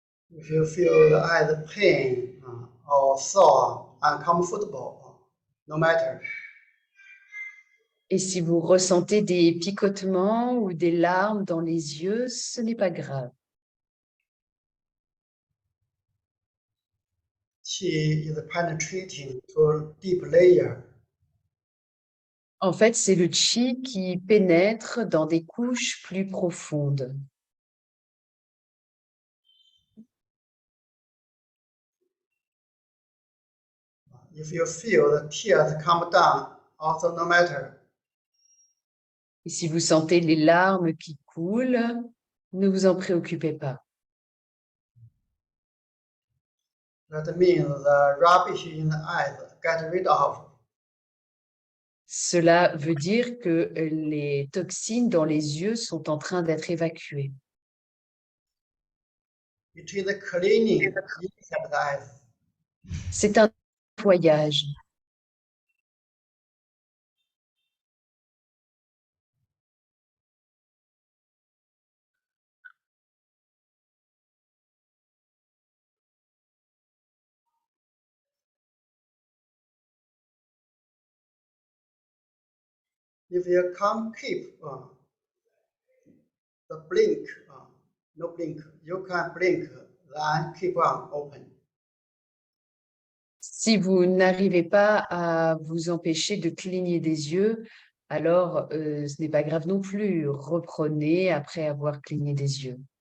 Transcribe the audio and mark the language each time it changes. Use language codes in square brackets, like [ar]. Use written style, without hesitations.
[en] If you feel the eyes pain or sore, uncomfortable, no matter. [fr] Et si vous ressentez des picotements ou des larmes dans les yeux, ce n'est pas grave. [en] Qi is penetrating to a deep layer. [fr] En fait, c'est le Qi qui pénètre dans des couches plus profondes. [en] If you feel the tears come down, also no matter. [fr] Et si vous sentez les larmes qui coulent, ne vous en préoccupez pas. [en] That means the rubbish in the eyes get rid of. [fr] Cela veut dire que les toxines dans les yeux sont en train d'être évacuées. [en] It is a cleaning inside the eyes. [fr] C'est un nettoyage. [en] If you can't keep the blink, no blink, you can blink, then keep on open. [fr] Si vous n'arrivez pas à vous empêcher de cligner des yeux, alors ce n'est pas grave non plus. Reprenez après avoir cligné des yeux.